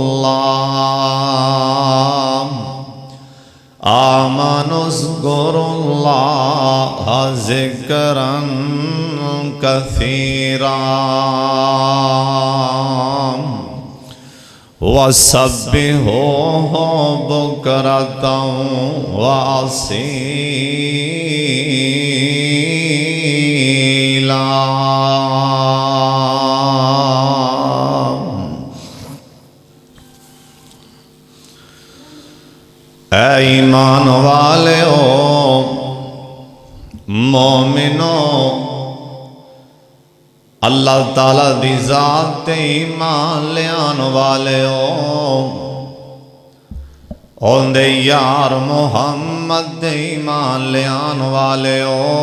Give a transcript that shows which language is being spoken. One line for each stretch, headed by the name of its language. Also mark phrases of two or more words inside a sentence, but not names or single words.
Arabic: الله ذكرا كثيرا وسبحوه بكرة وأصيلا.
Saraiki: اے ایمان والو مومنو، اللہ تعالیٰ دی ذات تے ایمان لیان والیو، اوندے یار محمد دے ایمان لیان والیو،